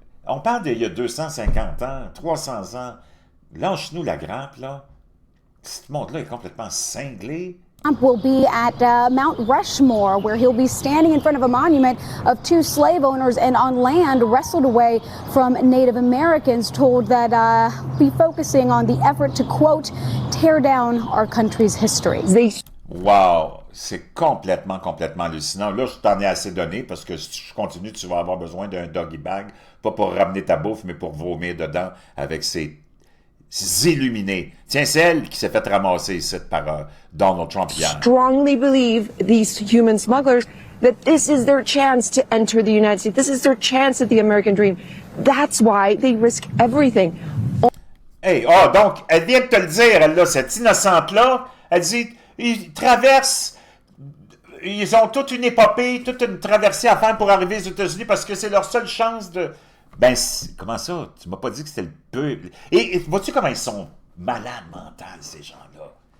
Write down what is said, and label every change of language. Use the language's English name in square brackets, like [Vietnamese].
[French] On parle d'il y a 250 ans, 300 ans. Lâche-nous la grappe, là. Ce monde-là est complètement cinglé. [English] Trump will be at Mount Rushmore, where he'll be standing in front of a monument of 2 slave owners and on land wrestled away from Native Americans, told that be focusing on the effort to, quote, tear down our country's history. Wow! [French] C'est complètement, complètement hallucinant. Là, je t'en ai assez donné parce que si je continue, tu vas avoir besoin d'un doggy bag, pas pour ramener ta bouffe, mais pour vomir dedans avec ces illuminés. Tiens, c'est elle qui s'est fait ramasser ici par Donald Trump hier. [English] Strongly believe these human smugglers that this is their chance to enter the United States. This is their chance at the American dream. That's why they risk everything. [French] Hey, oh, donc, elle vient de te le dire, elle, là, cette innocente-là, elle dit, ils traversent, ils ont toute une épopée, toute une traversée à faire pour arriver aux États-Unis parce que c'est leur seule chance de... Ben, comment ça? Tu m'as pas dit que c'était le peu... Et vois-tu comment ils sont malades mentales, ces gens-là?